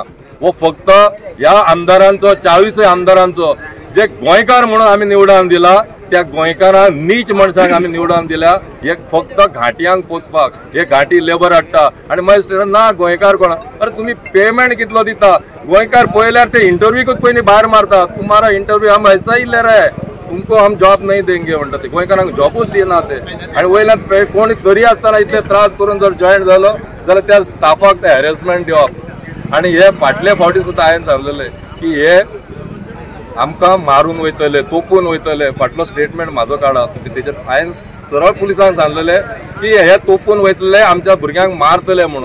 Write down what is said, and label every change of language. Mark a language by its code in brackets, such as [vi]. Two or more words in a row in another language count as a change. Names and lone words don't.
[kok] वो फक्त ह्या आमदारांचो 40 आमदारांचो जे गोंयकार म्हणून आमी निवडून दिला त्या गोंयकारांक नीच मनशांक आमी निवडून दिल्या हे फक्त घाटयांक पोचपाक. हे घाटी लेबर हाडटा आनी मागीर ना गोंयकार कोण. अरे तुम्ही पेमेंट कितलो दिता. गोंयकार पळयल्यार ते इंटरव्यूकूच पयलीं भायर मारतात. [hi] तुम्हारा इंटरव्यू हम ऐसा ही ले रहे तुमको हम जॉब नहीं देंगे [kok] म्हणटा ते. गोंयकारांक जॉबूच दिना ते. आनी वयल्यान कोणी तरी आसतना इतले त्रास करून जर जॉयन जालो जाल्यार त्या स्टाफाक ते हॅरेसमेंट दिवप. आनी हे फाटले फावटी सुद्दां हांवें सांगलेलें की हे आमकां मारून वयतले तोपून वयतले. फाटलो स्टेटमेंट म्हाजो काढात. तेजेर हांवें सरळ पुलिसांक सांगलेलें की हे तोपून वयतले आमच्या भुरग्यांक मारतले म्हणून.